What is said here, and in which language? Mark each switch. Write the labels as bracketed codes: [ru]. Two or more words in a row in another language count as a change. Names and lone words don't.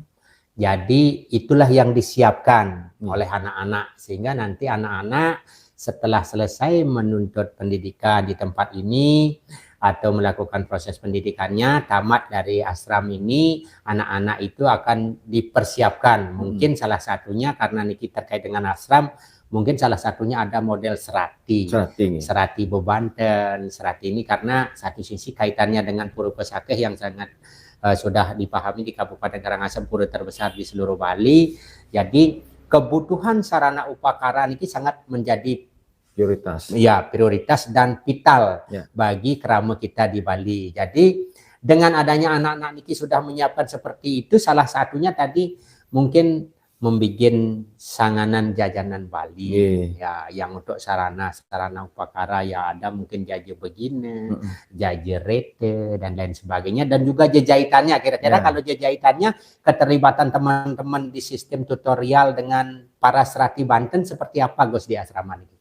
[id] Jadi itulah yang disiapkan oleh anak-anak sehingga nanti anak-anak setelah selesai menuntut pendidikan di tempat ini atau melakukan proses pendidikannya, tamat dari ashram ini, anak-anak itu akan dipersiapkan. Mungkin salah satunya karena niki terkait dengan ashram, mungkin salah satunya ada model serati. [ban] Serati Bebanten, [id] serati ini karena satu sisi kaitannya dengan Pura Pesakeh yang sangat sudah dipahami di Kabupaten Karangasem, pura terbesar di seluruh Bali. Jadi kebutuhan sarana upakara ini sangat menjadi prioritas. Ya, prioritas dan vital bagi kerama kita di Bali. Jadi dengan adanya anak-anak niki sudah menyiapkan seperti itu, salah satunya tadi mungkin membikin sanganan jajanan Bali ya, yang untuk sarana upakara ya ada mungkin jaje begini, jaje rete dan lain sebagainya, dan juga jejahitannya. Kira-kira kalau jejahitannya keterlibatan teman-teman di sistem tutorial dengan para [ban] serati Banten [id] seperti apa Gus di asrama ini?